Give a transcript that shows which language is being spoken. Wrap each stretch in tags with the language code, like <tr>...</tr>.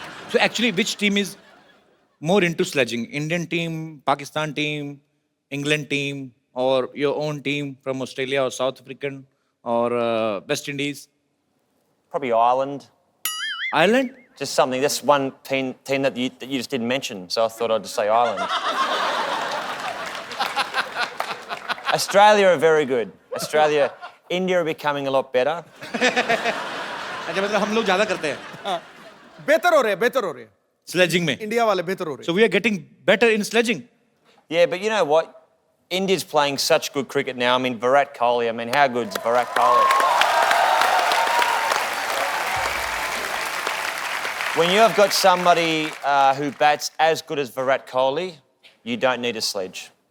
<en>So actually, which team is more into sledging? Indian team, Pakistan team, England team, or your own team from Australia or South African or West Indies? Probably Ireland. Ireland? Just something. That's one team that you just didn't mention, so I thought I'd just say Ireland. Australia are very good. India are becoming a lot better.</en> <hi>अच्छा मतलब हम लोग ज़्यादा करते हैं बेहतर हो रहे हैं sledging में. इंडिया वाले बेहतर हो रहे</hi> <en>So we are getting better in sledging. Yeah, but you know what? India's playing such good cricket now. I mean, Virat Kohli. I mean, how good's Virat Kohli? When you have got somebody who bats as good as Virat Kohli, you don't need a sledge.</en>